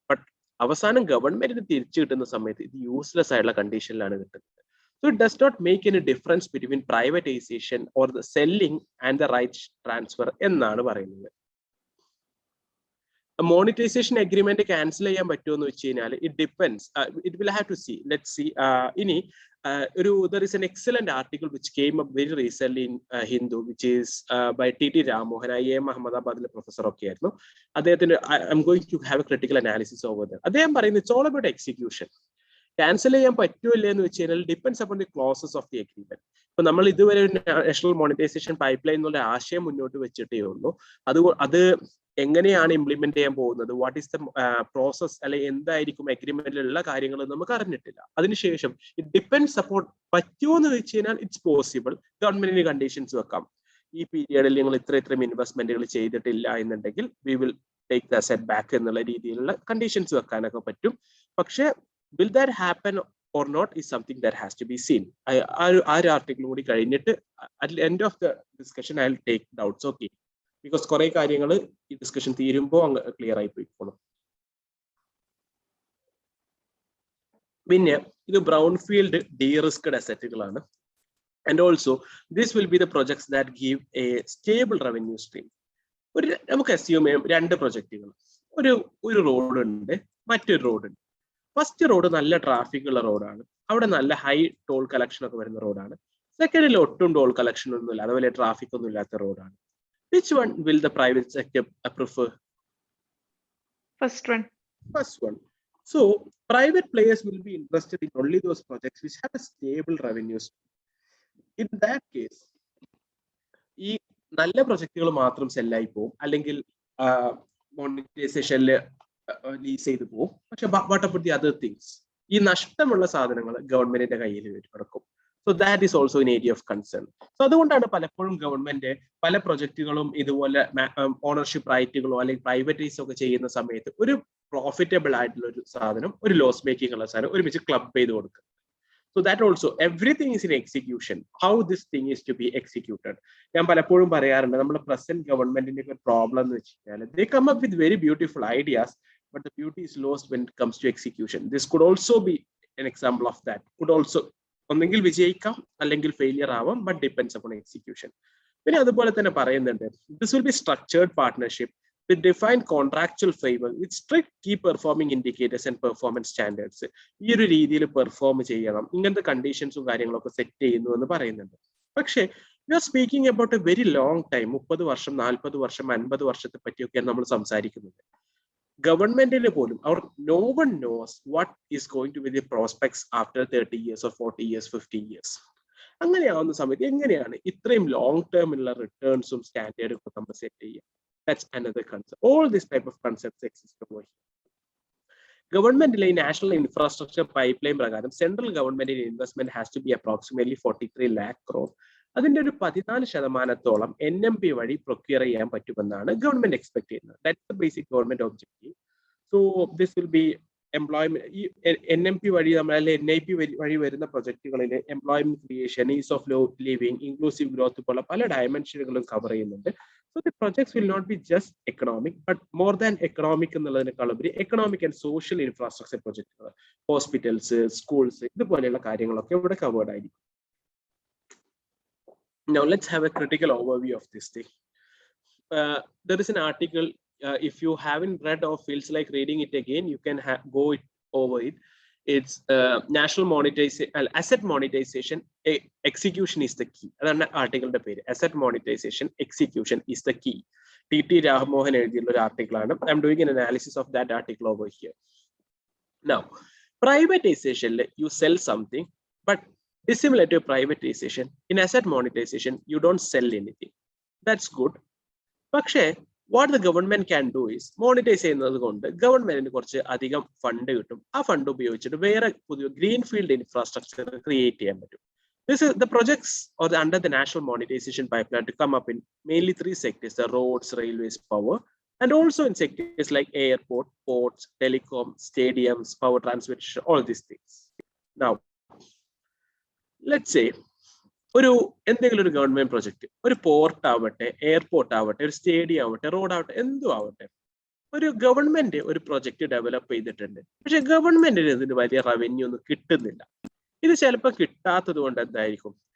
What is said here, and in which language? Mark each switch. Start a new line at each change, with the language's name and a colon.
Malayalam: But അവസാനം ഗവൺമെന്റിന് തിരിച്ചു കിട്ടുന്ന സമയത്ത് ഇത് യൂസ്ലെസ് ആയിട്ടുള്ള കണ്ടീഷനിലാണ് കിട്ടുന്നത്.
English: so it does not make any difference between privatisation or the selling and the rights transfer
Malayalam: എന്നാണ് പറയുന്നത്. മോണിറ്റൈസേഷൻ അഗ്രിമെന്റ് ക്യാൻസൽ ചെയ്യാൻ പറ്റുമോ എന്ന് വെച്ച് കഴിഞ്ഞാൽ
English: It depends. It will have to see. Let's see. ഇനി there is an excellent article which came up very recently in Hindu, which is by T.T. Ramohan, IIM Ahmedabad professor
Malayalam: ഒക്കെ ആയിരുന്നു. അദ്ദേഹത്തിന്റെ
English: I'm going to have a critical analysis over there.
Malayalam: അദ്ദേഹം പറയുന്നത്
English: it's all about execution.
Malayalam: Cancel ചെയ്യാൻ പറ്റുമോ ഇല്ല എന്ന് വെച്ച് കഴിഞ്ഞാൽ
English: Depends upon the clauses of the agreement.
Malayalam: ഇപ്പൊ നമ്മൾ ഇതുവരെ നാഷണൽ മോണിറ്റൈസേഷൻ പൈപ്പ് ലൈൻ എന്നുള്ള ആശയം മുന്നോട്ട് വെച്ചിട്ടേ ഉള്ളൂ. അത് എങ്ങനെയാണ് ഇംപ്ലിമെന്റ് ചെയ്യാൻ പോകുന്നത്,
English: what is the process,
Malayalam: അല്ലെങ്കിൽ എന്തായിരിക്കും അഗ്രിമെന്റിലുള്ള കാര്യങ്ങൾ നമുക്ക് അറിഞ്ഞിട്ടില്ല. അതിനുശേഷം
English: it depends upon
Malayalam: പറ്റുമോ എന്ന് വെച്ച് കഴിഞ്ഞാൽ
English: It's possible.
Malayalam: ഗവൺമെന്റിന് കണ്ടീഷൻസ് വെക്കാം, ഈ പീരിയഡിൽ നിങ്ങൾ ഇത്രയും ഇൻവെസ്റ്റ്മെന്റുകൾ ചെയ്തിട്ടില്ല എന്നുണ്ടെങ്കിൽ
English: we will take the asset back
Malayalam: എന്നുള്ള രീതിയിലുള്ള കണ്ടീഷൻസ് വെക്കാനൊക്കെ പറ്റും.
English: പക്ഷെ will that happen or not is something that has to be seen.
Malayalam: ആ ഒരു ആർട്ടിക്കിൾ കൂടി കഴിഞ്ഞിട്ട്
English: at the end of the discussion I will take doubts, okay, because
Malayalam: കുറെ കാര്യങ്ങൾ ഈ ഡിസ്കഷൻ തീരുമ്പോൾ അങ്ങ് ക്ലിയർ ആയി പോയിക്കോളും. പിന്നെ ഇത് brown field ഡീറിസ്ക്ഡ് അസറ്റുകളാണ്.
English: And also this will be the projects that give a stable revenue stream.
Malayalam: നമുക്ക് അസ്യൂം ചെയ്യാം 2 പ്രൊജക്റ്റുകൾ, ഒരു റോഡ് ഉണ്ട്, മറ്റൊരു റോഡ് ഉണ്ട്. ഫസ്റ്റ് റോഡ് നല്ല ട്രാഫിക് ഉള്ള റോഡാണ്, അവിടെ നല്ല ഹൈ ടോൾ കളക്ഷൻ ഒക്കെ വരുന്ന റോഡാണ്. സെക്കൻഡിൽ ഒട്ടും ടോൾ കളക്ഷൻ ഒന്നുമില്ല, അതുപോലെ ട്രാഫിക് ഒന്നും ഇല്ലാത്ത റോഡാണ്.
English: Which one will the private sector prefer? First one. So private players will be interested in only those projects which have a stable revenue stream. In that case,
Malayalam: ഈ നല്ല പ്രൊജക്ടുകൾ മാത്രം സെല്ലായി പോകും, അല്ലെങ്കിൽ മോണിറ്റൈസേഷനിൽ ലീസ് ചെയ്ത് പോകും. പക്ഷെ
English: what about the other things?
Malayalam: ഈ നഷ്ടമുള്ള സാധനങ്ങൾ ഗവൺമെന്റിന്റെ കയ്യിൽ കിടക്കും.
English: So that is also an area of concern.
Malayalam: So അതുകൊണ്ടാണ് പലപ്പോഴും ഗവൺമെന്റ് പല പ്രൊജക്ടുകളും ഇതുപോലെ ഓണർഷിപ്പ് റൈറ്റുകളോ അല്ലെങ്കിൽ പ്രൈവറ്റൈസ് ഒക്കെ ചെയ്യുന്ന സമയത്ത് ഒരു പ്രോഫിറ്റബിൾ ആയിട്ടുള്ള ഒരു സാധനം, ഒരു ലോസ് മേക്കിംഗ് ഉള്ള സാധനം ഒരുമിച്ച് ക്ലബ് ചെയ്ത് കൊടുക്കും.
English: So that also, everything is in execution. How this thing is to be executed.
Malayalam: ഞാൻ പലപ്പോഴും പറയാറുണ്ട്, നമ്മുടെ പ്രസന്റ് ഗവൺമെന്റിന്റെ ഒരു പ്രോബ്ലം എന്ന് വെച്ച് കഴിഞ്ഞാൽ
English: they come up with very beautiful ideas, but the beauty is lost when it comes to execution. This could also be an example of that. Could also
Malayalam: ഒന്നെങ്കിൽ വിജയിക്കാം അല്ലെങ്കിൽ ഫെയിലിയർ ആവാം,
English: but depends upon execution.
Malayalam: പിന്നെ അതുപോലെ തന്നെ പറയുന്നുണ്ട്,
English: this will be structured partnership with defined contractual framework with strict key performing indicators and performance standards.
Malayalam: ഈ ഒരു രീതിയിൽ പെർഫോം ചെയ്യണം, ഇങ്ങനത്തെ കണ്ടീഷൻസും കാര്യങ്ങളൊക്കെ സെറ്റ് ചെയ്യുന്നു എന്ന് പറയുന്നുണ്ട്. പക്ഷേ
English: we are speaking about a very long time,
Malayalam: 30 വർഷം 40 വർഷം 50 വർഷത്തെ പറ്റിയൊക്കെയാണ് നമ്മൾ സംസാരിക്കുന്നത്. ഗവൺമെന്റിന് പോലും
English: no one knows what is going to be the prospects after 30 years or 40 years 50 years.
Malayalam: അങ്ങനെയാവുന്ന സമയത്ത് എങ്ങനെയാണ് ഇത്രയും ലോങ് ടേമിലുള്ള റിട്ടേൺസും സ്റ്റാൻഡേർഡും ഒക്കെ നമ്മൾ സെറ്റ് ചെയ്യുക?
English: That's another concept. All this type of concepts exist over here. Government national infrastructure pipeline prakaram central government investment has to be approximately 43 lakh crore.
Malayalam: അതിന്റെ ഒരു 14% NMP വഴി procure ചെയ്യാൻ പറ്റുമെന്നാണ് ഗവൺമെന്റ് എക്സ്പെക്ട് ചെയ്യുന്നത്.
English: That's the basic government objective. So this will be employment.
Malayalam: ഈ NMP വഴി നമ്മളെ NIP വഴി വരുന്ന പ്രൊജക്ടുകളിൽ employment creation, is of living, inclusive growth പോലുള്ള പല ഡയമെൻഷനുകളും കവർ ചെയ്യുന്നുണ്ട്.
English: So the projects will not be just economic, but more than economic
Malayalam: എന്നുള്ളതിനേക്കാൾ ഉപരി
English: economic and social infrastructure projects, hospitals, schools,
Malayalam: ഇതുപോലെയുള്ള കാര്യങ്ങളൊക്കെ ഇവിടെ കവേർഡ് ആയിരിക്കും.
English: Now let's have a critical overview of this thing. There is an article, if you haven't read or feels like reading it again, you can go over it. It's national monetization, asset monetization execution is the key. That's the article page. Asset monetization execution is the key. TT Ramohan
Malayalam: eduthiya article aanu.
English: I'm doing an analysis of that article over here. Now, privatization, you sell something, but dissimilar to privatization, in asset monetization you don't sell anything. That's good.
Malayalam: പക്ഷേ
English: what the government can do is
Malayalam: monetize ചെയ്യുന്നത് കൊണ്ട് ഗവൺമെന്റിന് കുറച്ച് അധികം fund കിട്ടും. ആ fund ഉപയോഗിച്ചിട്ട് വേറെ പുതിയ ഗ്രീൻ ഫീൽഡ് ഇൻഫ്രാസ്ട്രക്ചർ ക്രിയേറ്റ് ചെയ്യാൻ പറ്റും.
English: This is the projects or under the national monetization pipeline to come up in mainly 3 sectors: the roads, railways, power, and also in sectors like airport, ports, telecom, stadiums, power transmission, all these things. Now, let's say
Malayalam: ഒരു എന്തെങ്കിലും ഒരു government project, ഒരു port ആവട്ടെ, airport ആവട്ടെ, ഒരു stadium ആവട്ടെ, road ആവട്ടെ, എന്തും ആവട്ടെ, ഒരു ഗവൺമെന്റ് ഒരു പ്രൊജക്ട് ഡെവലപ്പ് ചെയ്തിട്ടുണ്ട്. പക്ഷെ ഗവൺമെന്റിന് ഇതിന് വലിയ റവന്യൂ ഒന്നും കിട്ടുന്നില്ല. ഇത് ചിലപ്പോൾ കിട്ടാത്തത് കൊണ്ട് എന്തായിരിക്കും?